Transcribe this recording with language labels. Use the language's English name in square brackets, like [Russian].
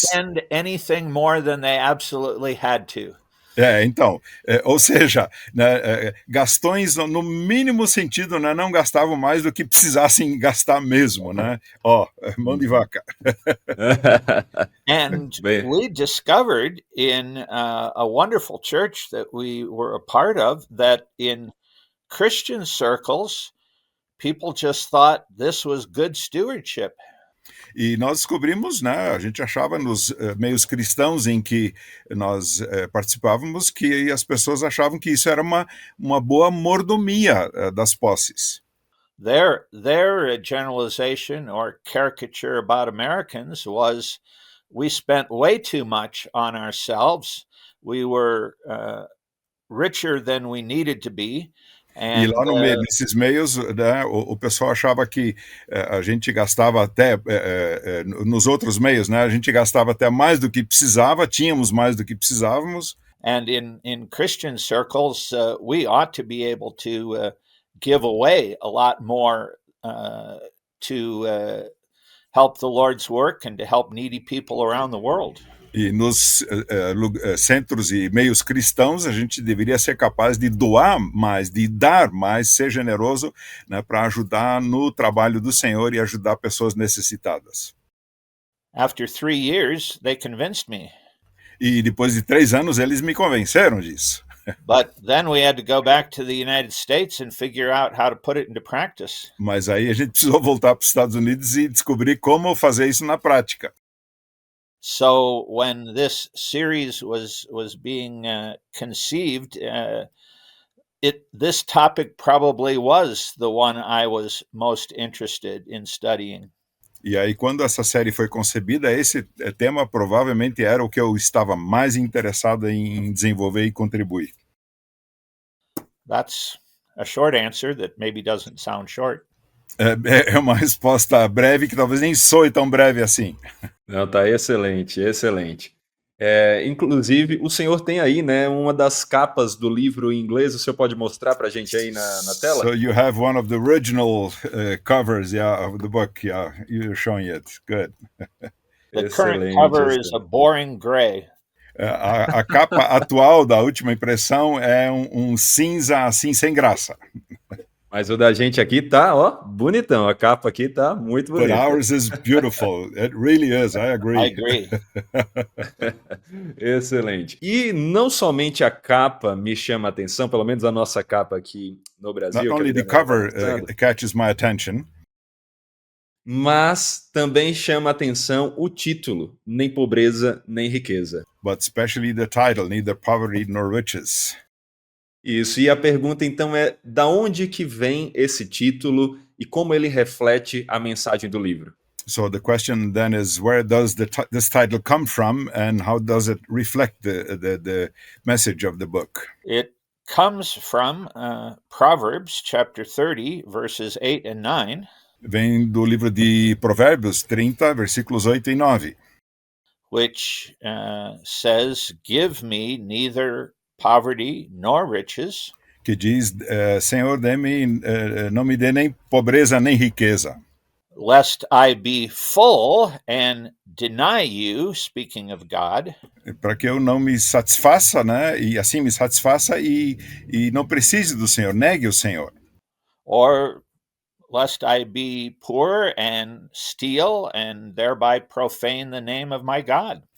[English] spend anything more than they absolutely had to. [Portuguese] Então, ou seja, né, gastões no mínimo sentido, né, não gastavam mais do que precisassem gastar mesmo, né? Mão de vaca. [English] And we discovered in a wonderful church that we were a part of that in Christian circles, people just thought this was good stewardship. [Portuguese] E nós descobrimos, né, a gente achava nos meios cristãos em que nós participávamos, que as pessoas achavam que isso era uma boa mordomia das posses. [English] Their generalization or caricature about Americans was we spent way too much on ourselves. We were richer than we needed to be. [Portuguese] E lá no meio, nesses meios, né, o pessoal achava que a gente gastava até, nos outros meios, né, a gente gastava até mais do que precisava, tínhamos mais do que precisávamos. [English] And in Christian circles, we ought to be able to give away a lot more to help the Lord's work and to help needy people around the world. [Portuguese] E nos centros e meios cristãos, a gente deveria ser capaz de doar mais, de dar mais, ser generoso, né, para ajudar no trabalho do Senhor e ajudar pessoas necessitadas. [English] After 3 years, they convinced me. [Portuguese] E depois de 3 anos, eles me convenceram disso. [English] But then we had to go back to the United States and figure out how to put it into practice. [Portuguese] Mas aí a gente precisou voltar para os Estados Unidos e descobrir como fazer isso na prática. [English] So when this series was being conceived, this topic probably was the one I was most interested in studying. [Portuguese] E aí, quando essa série foi concebida, esse tema provavelmente era o que eu estava mais interessado em desenvolver e contribuir. [English] That's a short answer that maybe doesn't sound short. [Portuguese] É uma resposta breve que talvez nem soe tão breve assim. Não, tá excelente, excelente. Inclusive, o senhor tem aí, né, uma das capas do livro em inglês. O senhor pode mostrar para a gente aí na tela? [English] So you have one of the original covers, of the book. Yeah, you're showing it. Good. The current cover is a boring gray. [Portuguese] A capa atual da última impressão é um cinza assim sem graça. Mas o da gente aqui tá, bonitão. A capa aqui tá muito bonita. [English] But ours is beautiful. It really is. I agree. I agree. [Portuguese] Excelente. E não somente a capa me chama a atenção, pelo menos a nossa capa aqui no Brasil. [English] Not only the cover catches my attention, [Portuguese] mas também chama a atenção o título, Nem Pobreza, Nem Riqueza. [English] But especially the title, Neither Poverty Nor Riches. [Portuguese] Isso, e a pergunta então é, da onde que vem esse título e como ele reflete a mensagem do livro? [English] So the question then is, where does this title come from and how does it reflect the message of the book? It comes from Proverbs chapter 30, verses 8 and 9. [Portuguese] Vem do livro de Provérbios 30, versículos 8 e 9. [English] which says, "Give me neither poverty nor riches, [Portuguese] que diz, Senhor, não me dê nem pobreza nem riqueza, [English] lest I be full and deny you," speaking of God, [Portuguese] para que eu não me satisfaça, né, e assim me satisfaça e não precise do Senhor, negue o Senhor. [English] or lest I be poor and steal and thereby profane the name of my God.